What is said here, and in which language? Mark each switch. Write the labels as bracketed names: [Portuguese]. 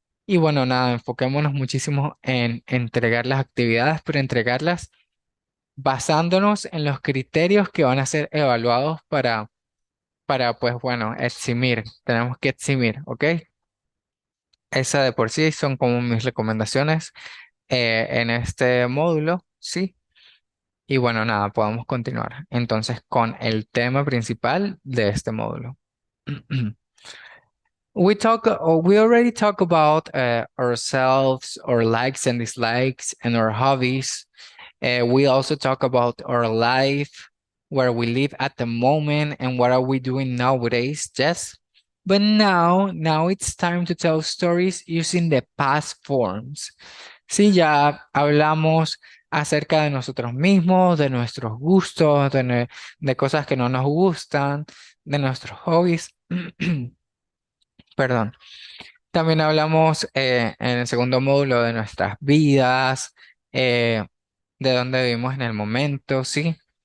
[Spanish] Y bueno, nada, enfoquémonos muchísimo en entregar las actividades, pero entregarlas basándonos en los criterios que van a ser evaluados para pues bueno, eximir. Tenemos que eximir, ¿ok? Esa de por sí son como mis recomendaciones en este módulo, ¿sí? Y bueno, nada, podemos continuar entonces con el tema principal de este módulo. [English] We already talk about ourselves, our likes and dislikes, and our hobbies. We also talk about our life, where we live at the moment, and what are we doing nowadays. Yes, but now it's time to tell stories using the past forms. [Spanish] Sí, ya hablamos acerca de nosotros mismos, de nuestros gustos, de cosas que no nos gustan, de nuestros hobbies. Perdón. También hablamos en el segundo módulo de nuestras vidas, eh, de dónde vivimos en el momento, ¿sí?